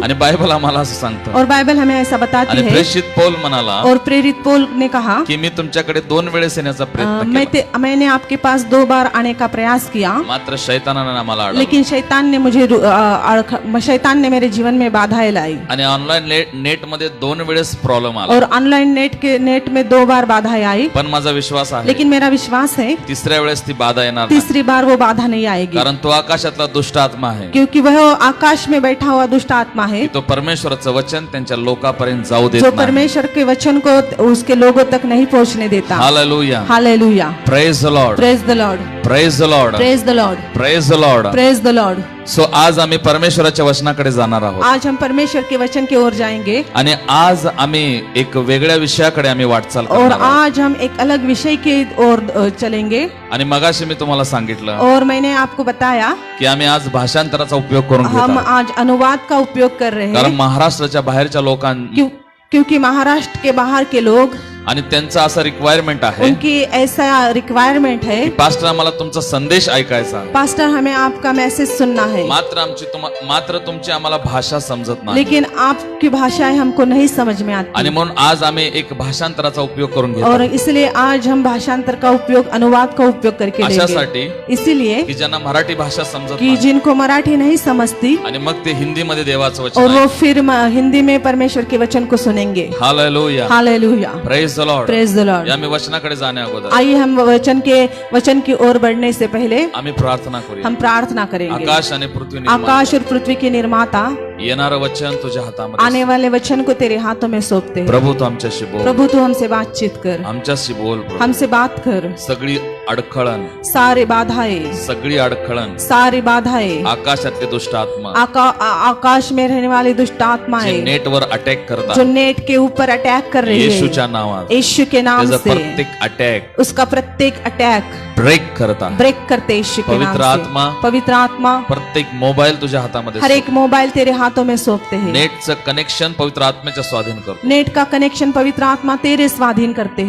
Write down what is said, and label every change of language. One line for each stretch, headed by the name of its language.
Marathi: आणि बायबल आम्हाला असं सांगतं,
Hindi: और बाइबल हमें ऐसा बताती
Marathi: आणि
Hindi: है,
Marathi: प्रेषित पौल म्हणाला
Hindi: और प्रेरित पौल ने कहा
Marathi: की मी तुमच्याकडे 2 वेळेस येण्याचा प्रयत्न केला,
Hindi: मैंने आपके पास 2 बार आने का प्रयास किया,
Marathi: मात्र शैतानाने आम्हाला अडवलं.
Hindi: लेकिन शैतान ने मेरे जीवन में बाधाएं लाई।
Marathi: आणि ऑनलाइन नेट मध्ये 2 वेळेस प्रॉब्लेम आला,
Hindi: और ऑनलाइन नेट में 2 बार बाधाएं आई,
Marathi: पण माझा विश्वास आहे
Hindi: लेकिन मेरा विश्वास है
Marathi: तिसऱ्या वेळेस ती बाधा येणार नाही,
Hindi: तीसरी बार वो बाधा नहीं आएगी,
Marathi: कारण तो आकाशातला दुष्ट आत्मा आहे,
Hindi: क्योंकि वह आकाश में बैठा हुआ दुष्ट आत्मा है,
Marathi: तो परमेश्वराचं वचन त्यांच्या लोकांपर्यंत जाऊ देत
Hindi: जो
Marathi: नाही.
Hindi: परमेश्वर के वचन को उसके लोगों तक नहीं पहुंचने देता। Hallelujah. Hallelujah.
English: Praise the Lord. Praise the Lord. Praise the Lord. Praise the Lord. Praise the Lord. Praise the Lord.
Marathi: So आज आम्ही परमेश्वराच्या वचनाकडे जाणार आहोत,
Hindi: आज हम परमेश्वर के वचन की ओर जाएंगे,
Marathi: आणि आज आम्ही एक वेगळ्या विषयाकडे आम्ही वाटचाल
Hindi: और
Marathi: करणार आहोत.
Hindi: आज हम एक अलग विषय की ओर चलेंगे।
Marathi: आणि मगाशी मी तुम्हाला सांगितलं
Hindi: और मैंने आपको बताया
Marathi: की आम्ही आज भाषांतराचा उपयोग करून घेत
Hindi: हम
Marathi: आहोत,
Hindi: आज अनुवाद का उपयोग कर रहे
Marathi: कारण
Hindi: हैं,
Marathi: महाराष्ट्राच्या बाहेरच्या लोकांना
Hindi: क्योंकि महाराष्ट्र के बाहर के लोग,
Marathi: आणि त्यांचा असा रिक्वायरमेंट आहे
Hindi: उनकी ऐसा रिक्वायरमेंट है,
Marathi: की पास्टर आम्हाला तुमचा संदेश ऐकायचा आहे,
Hindi: पास्टर हमें आपका मैसेज सुनना है,
Marathi: मात्र तुमची आम्हाला भाषा समजत नाही,
Hindi: लेकिन आपकी भाषाएं हमको नहीं समझ में आती,
Marathi: आणि म्हणून आज आम्ही एक भाषांतराचा उपयोग करून घेतो,
Hindi: और इसलिए आज हम भाषांतर का उपयोग, अनुवाद का उपयोग करके लेंगे,
Marathi: अशासाठी
Hindi: इसीलिए
Marathi: की ज्यांना मराठी भाषा समजत
Hindi: कि
Marathi: नाही
Hindi: जिनको मराठी नहीं समझती,
Marathi: आणि मग ते हिंदी मध्ये देवाचं
Hindi: और
Marathi: वचन
Hindi: वो फिर हिंदी में परमेश्वर के वचन को सुनेंगे। Hallelujah. Hallelujah.
English: Praise the Lord. Praise the Lord.
Marathi: या मी वचनाकडे जाण्या अगोदर
Hindi: आइए हम वचन की ओर बढ़ने से पहले
Marathi: आम्ही प्रार्थना करूया.
Hindi: हम प्रार्थना करेंगे।
Marathi: आकाश आणि पृथ्वी निर्माता,
Hindi: आकाश और पृथ्वी के निर्माता,
Marathi: येणारं वचन तुझ्या हातामध्ये
Hindi: आने वाले वचन को तेरे हाथों में सौंपते हैं।
Marathi: प्रभू तू आमच्याशी बोल,
Hindi: प्रभु तू हमसे बातचीत कर,
Marathi: आमच्याशी बोल प्रभू.
Hindi: हमसे बात कर।
Marathi: सगळी अडखळण,
Hindi: सारी बाधाएं,
Marathi: सगळी अडखळण,
Hindi: सारी बाधाएं,
Marathi: आकाशातले दुष्ट आत्मा
Hindi: आकाश में रहने वाली दुष्ट
Marathi: जे
Hindi: आत्माएं
Marathi: नेटवर अटॅक
Hindi: जो
Marathi: करतात,
Hindi: नेट के ऊपर अटैक कर रही है,
Marathi: येशूच्या नावात
Hindi: यीशु के नाम
Marathi: त्याचा
Hindi: से
Marathi: प्रत्येक अटॅक
Hindi: उसका प्रत्येक अटैक
Marathi: ब्रेक करतात.
Hindi: ब्रेक करते यीशु के नाम
Marathi: पवित्र
Hindi: से।
Marathi: आत्मा,
Hindi: पवित्र आत्मा,
Marathi: प्रत्येक मोबाईल तुझ्या हातामध्ये
Hindi: हर एक मोबाइल तेरे हाथों में सौंपते हैं।
Marathi: नेटचं कनेक्शन पवित्र आत्म्याच्या स्वाधीन करतो.
Hindi: नेट का कनेक्शन पवित्र आत्मा तेरे स्वाधीन करते